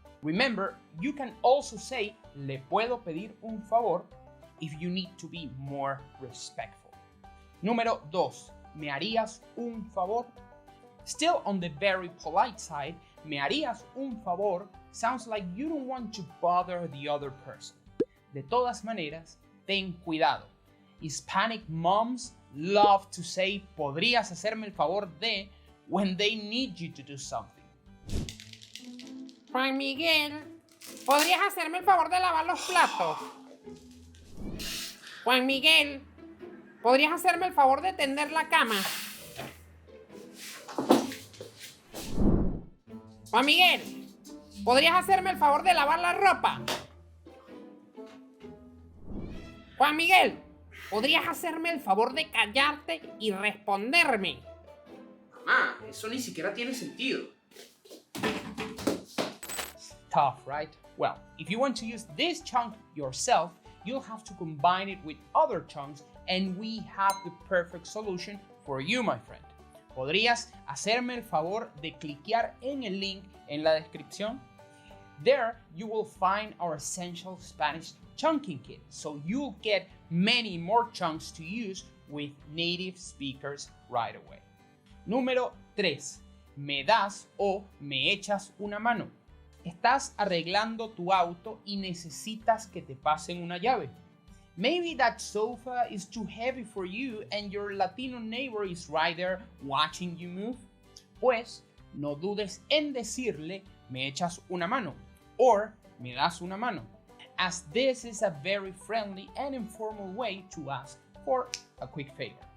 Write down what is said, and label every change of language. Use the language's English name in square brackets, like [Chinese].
[English] Remember, you can also say, [Spanish] le puedo pedir un favor, [English] if you need to be more respectful. [Spanish] Número 2. ¿Me harías un favor? [English] Still on the very polite side, [Spanish] ¿me harías un favor? [English] Sounds like you don't want to bother the other person. [Spanish] De todas maneras, ten cuidado. [English] Hispanic moms love to say, [Spanish] ¿podrías hacerme el favor de? [English] When they need you to do something. [Spanish] Juan Miguel, ¿podrías hacerme el favor de lavar los platos? Juan Miguel, ¿podrías hacerme el favor de tender la cama? Juan Miguel, ¿podrías hacerme el favor de lavar la ropa? Juan Miguel, ¿podrías hacerme el favor de callarte y responderme? Mamá, eso ni siquiera tiene sentido. [English] Tough, right? Well, if you want to use this chunk yourself, you'll have to combine it with other chunks, and we have the perfect solution for you, my friend. [Spanish] ¿Podrías hacerme el favor de cliquear en el link en la descripción? [English] There, you will find our essential Spanish chunking kit, so you'll get many more chunks to use with native speakers right away. [Spanish] Número 3. Me das o me echas una mano. Estás arreglando tu auto y necesitas que te pasen una llave. [English] Maybe that sofa is too heavy for you and your Latino neighbor is right there watching you move. [Spanish] Pues no dudes en decirle me echas una mano [English] or [Spanish] me das una mano, [English] as this is a very friendly and informal way to ask for a quick favor.